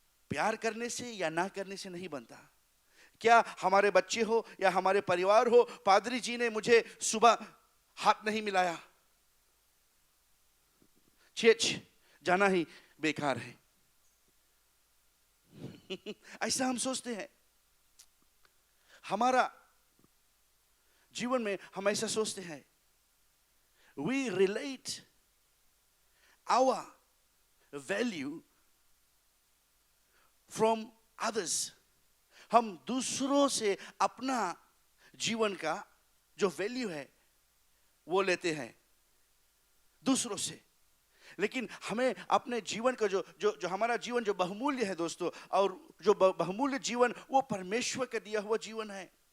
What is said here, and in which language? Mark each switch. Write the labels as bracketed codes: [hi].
[hi] प्यार करने से या ना करने से नहीं बनता। क्या हमारे बच्चे हो या हमारे परिवार हो, पादरी जी ने मुझे सुबह हाथ नहीं मिलाया, चर्च जाना ही बेकार है। ऐसा हम सोचते हैं, हमारा जीवन में हम ऐसा सोचते हैं। [en] We relate our value from others. [hi] हम दूसरों से अपना जीवन का जो वैल्यू है वो लेते हैं दूसरों से, लेकिन हमें अपने जीवन का जो जो जो हमारा जीवन जो बहुमूल्य है दोस्तों, और जो बहुमूल्य जीवन वो परमेश्वर का दिया हुआ जीवन है।